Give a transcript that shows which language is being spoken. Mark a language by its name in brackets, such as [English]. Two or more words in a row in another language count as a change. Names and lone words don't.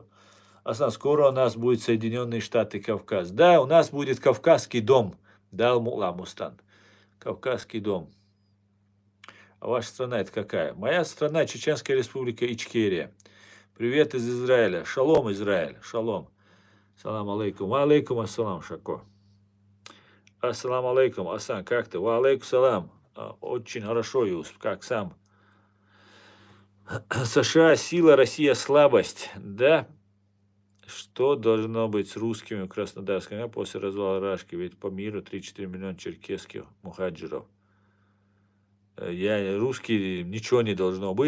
[Russian] Скоро у нас будет Соединенные Штаты Кавказ. Да, у нас будет Кавказский дом. Да, Алмула Мустан. Кавказский дом. А ваша страна это какая? Моя страна Чеченская Республика Ичкерия. Привет из Израиля. Шалом, Израиль. Шалом. [Arabic] سلام عليكم. وعليكم السلام, Шако. السلام عليكم, [Russian] Асан, как ты? [Arabic] وعليكم السلام. [Russian] Очень хорошо, Юсуф, как сам? США сила, Россия слабость. Да? Что должно быть с русскими в Краснодарском после развала Рашки? Ведь по миру 3-4 миллиона черкесских мухаджиров. Русские, ничего не должно быть.